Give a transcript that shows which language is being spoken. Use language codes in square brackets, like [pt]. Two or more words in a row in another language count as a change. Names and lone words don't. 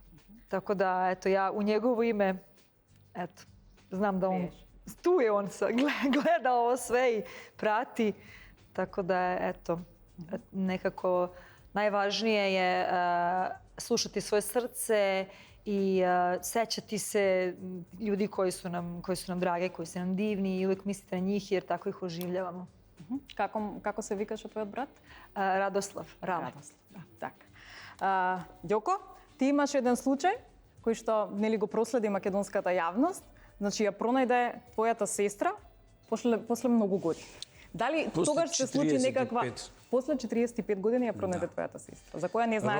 [sr] Tako da, eto, ja u njegovo ime, eto, znam da on, tu je on gleda ovo sve i prati. Tako da, eto, nekako najvažnije je slušati svoje srce i sećati se ljudi koji su nam dragi, koji su nam divni i uvijek mislite na njih jer tako ih oživljavamo. [mk] Како се викаше твојот брат? Radoslav. Да. Така. Ѓоко, ти имаш еден случај кој што нели го проследи македонската јавност, значи ја пронајде твојата сестра после многу години. Дали тогаш се случи некаква после 45 години ја пронајде твојата сестра, за која не знаеш?